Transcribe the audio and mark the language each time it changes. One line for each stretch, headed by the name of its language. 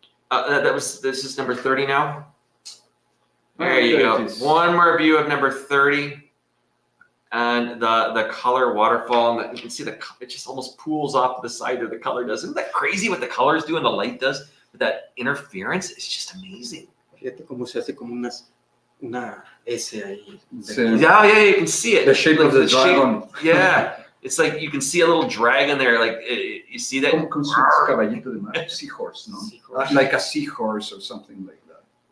English: This is number 30 now. There you go. One more view of number 30. And the color waterfall, and you can see it just almost pools off to the side there. The color does. Isn't that crazy what the colors do and the light does? With that interference, it's just amazing.
Spanish: Fíjate cómo se hace como una S ahí.
English: Yeah, you can see it. The shape of the dragon. Yeah, it's like you can see a little dragon there. Like you see that.
Spanish: Como caballito de mar, seahorse, no?
English: Like a seahorse or something like that.